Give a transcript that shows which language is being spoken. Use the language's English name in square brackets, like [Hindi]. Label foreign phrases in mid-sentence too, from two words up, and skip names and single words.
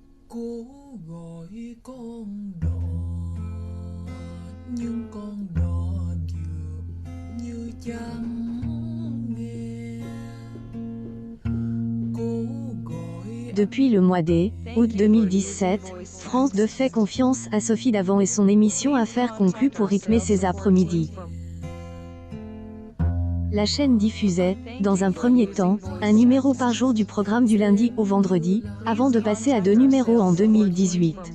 [Vietnamese] Cố gọi con đò nhưng con đò dường như chẳng nghe. Cố gọi [French] Depuis le mois d'août 2017, France 2 fait confiance à Sophie Davant et son émission Affaires conclues pour rythmer ses après-midi. La chaîne diffusait, dans un premier temps, un numéro par jour du programme du lundi au vendredi, avant de passer à 2 numéros en 2018.